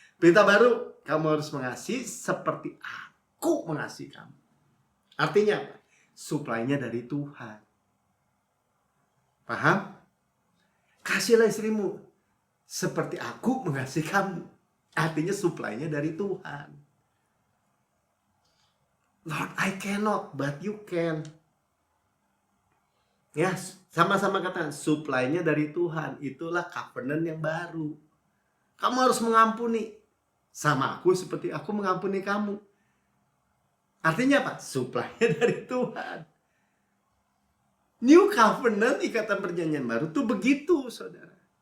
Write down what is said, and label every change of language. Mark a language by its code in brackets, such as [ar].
[id] Perintah baru, kamu harus mengasihi seperti aku mengasihi kamu. Artinya apa? Suplainya dari Tuhan. Paham? Kasihlah istrimu seperti aku mengasihi kamu. Artinya suplainya dari Tuhan. [en] Lord, I cannot, but you can. [id] Ya, sama-sama kata supply-nya dari Tuhan. Itulah covenant yang baru. Kamu harus mengampuni sama aku seperti aku mengampuni kamu. Artinya apa? Supply-nya dari Tuhan. [en] New covenant, [id] ikatan perjanjian baru tuh begitu, saudara.